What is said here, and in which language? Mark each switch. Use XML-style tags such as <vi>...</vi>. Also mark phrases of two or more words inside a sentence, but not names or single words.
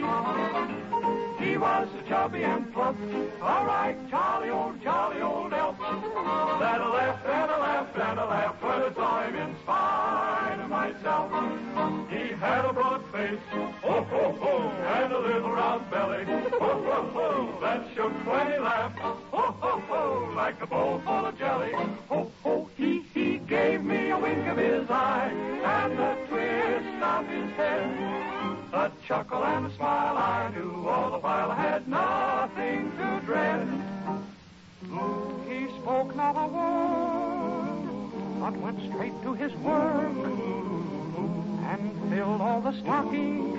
<en>He was chubby and plump, a right jolly old elf, that I laughed and I laughed and I laughed when I saw him in spite of myself. He had a broad face, ho, ho, ho, and a little round belly, ho, ho, ho, that shook when he laughed, ho, ho, ho, like a bowl full of jelly. Ho, ho, he gave me a wink of his eye and a twist of his head, a chuckle and a smile I knew all the while I had nothing to dread. He spoke not a word, but went straight to his work and filled all the stockings.</en>